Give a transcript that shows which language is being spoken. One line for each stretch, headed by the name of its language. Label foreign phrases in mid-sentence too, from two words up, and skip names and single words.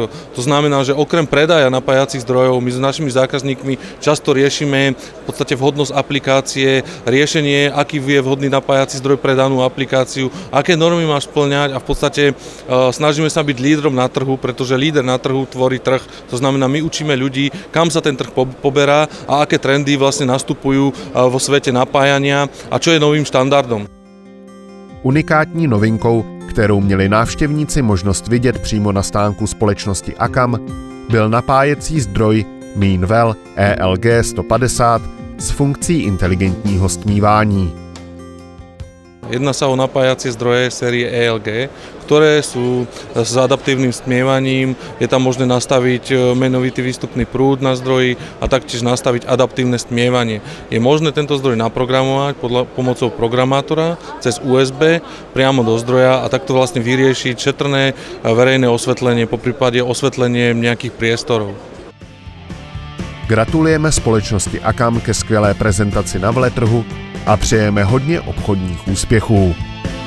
Slovak: To znamená, že okrem predaja napájacích zdrojov my s našimi zákazníkmi často riešime v podstate vhodnosť aplikácie, riešenie, aký je vhodný napájací zdroj pre danú aplikáciu, aké normy máš spĺňať a v podstate snažíme sa byť lídrom na trhu, pretože líder na trhu tvorí trh. To znamená, my učíme ľudí, kam sa ten trh poberá a aké trendy vlastne nastupujú vo svete napájania a čo je novým štandardom.
Czech: Unikátní novinkou, kterou měli návštěvníci možnost vidět přímo na stánku společnosti AKAM, byl napájecí zdroj Meanwell ELG 150 s funkcí inteligentního stmívání.
Slovak: Jedná sa o napájacie zdroje série ELG, ktoré sú s adaptívnym stmievaním. Je tam možné nastaviť menovitý výstupný prúd na zdroji a taktiež nastaviť adaptívne stmievanie. Je možné tento zdroj naprogramovať pomocou programátora cez USB priamo do zdroja a takto vlastne vyriešiť šetrné verejné osvetlenie, poprípade osvetlenie nejakých priestorov.
Czech: Gratulujeme společnosti AKAM ke skvělé prezentaci na veletrhu a přejeme hodně obchodních úspěchů.